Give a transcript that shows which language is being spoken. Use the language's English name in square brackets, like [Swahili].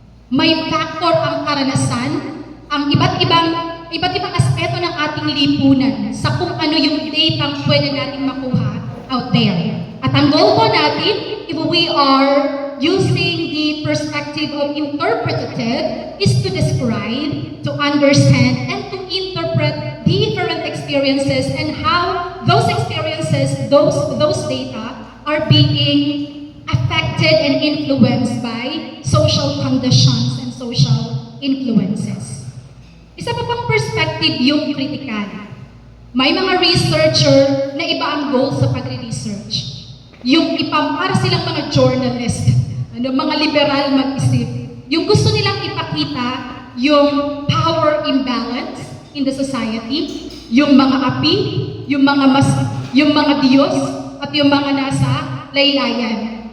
[Filipino] May factor ang karanasan, ang iba't ibang aspeto ng ating lipunan sa kung ano yung data ang pwede nating makuha out there. At ang goal po natin, [English] if we are using the perspective of interpretative, is to describe, to understand, and to interpret different experiences and how those experiences, those data are being affected and influenced by social conditions and social influences. [Filipino] Isa pa pang perspective yung critical. May mga researcher na iba ang goal sa pagre-research. Yung para silang mga journalist, mga liberal mag-isip. Yung gusto nilang ipakita yung power imbalance [English] in the society, [Filipino] yung mga api, yung mga Diyos, at yung mga nasa laylayan.